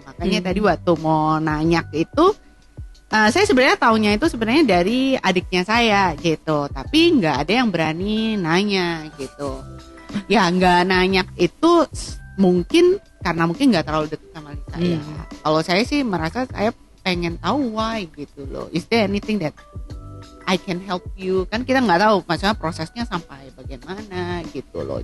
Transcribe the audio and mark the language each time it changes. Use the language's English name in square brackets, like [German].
[Indonesian] Makanya tadi waktu mau nanya itu, saya sebenarnya taunya itu sebenarnya dari adiknya saya gitu, tapi nggak ada yang berani nanya gitu. Ya nggak nanya itu mungkin karena mungkin nggak terlalu dekat sama Lisa ya. Kalau saya sih merasa saya pengen tahu why gitu loh. [English] Is there anything that I can help you? [Indonesian] Kan kita nggak tahu maksudnya prosesnya sampai bagaimana gitu loh.